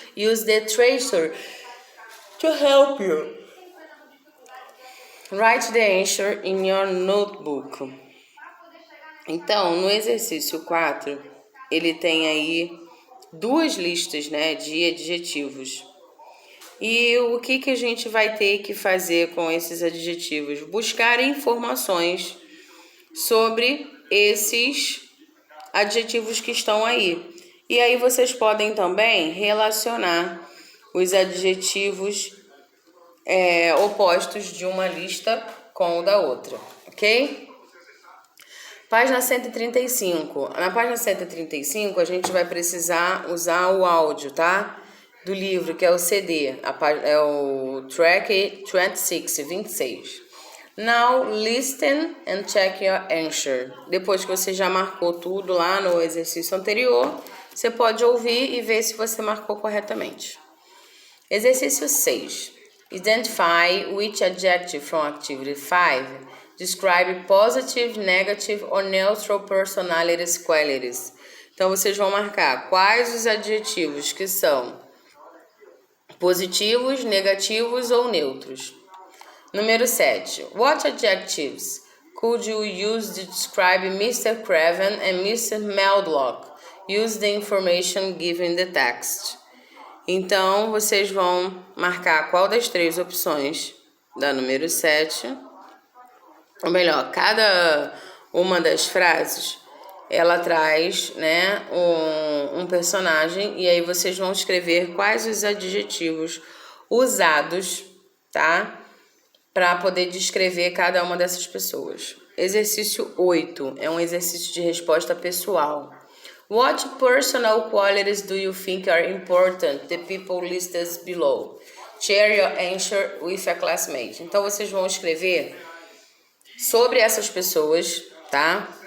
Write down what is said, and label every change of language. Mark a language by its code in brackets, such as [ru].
[en] Use the tracer to help you. Write the answer in your notebook. [pt] Então, no exercício 4, ele tem aí duas listas, né, de adjetivos. E o que a gente vai ter que fazer com esses adjetivos? Buscar informações sobre esses adjetivos que estão aí. E aí vocês podem também relacionar os adjetivos opostos de uma lista com o da outra, ok? Página 135. Na página 135, a gente vai precisar usar o áudio, tá? Do livro, que é o CD, é o track 26. [en] Now, listen and check your answer. [pt] Depois que você já marcou tudo lá no exercício anterior, você pode ouvir e ver se você marcou corretamente. Exercício 6. [en] Identify which adjective from activity 5 describe positive, negative or neutral personality qualities. [pt] Então, vocês vão marcar quais os adjetivos que são positivos, negativos ou neutros. Número 7. [en] What adjectives could you use to describe Mr. Craven and Mr. Medlock? Use the information given in the text. [pt] Então, vocês vão marcar qual das três opções da número 7. Ou melhor, cada uma das frases, ela traz, né, um personagem, e aí vocês vão escrever quais os adjetivos usados, tá? Para poder descrever cada uma dessas pessoas. Exercício 8 é um exercício de resposta pessoal. [en] What personal qualities do you think are important? The people listed below. Share your answer with a classmate. [pt] Então, vocês vão escrever sobre essas pessoas, tá?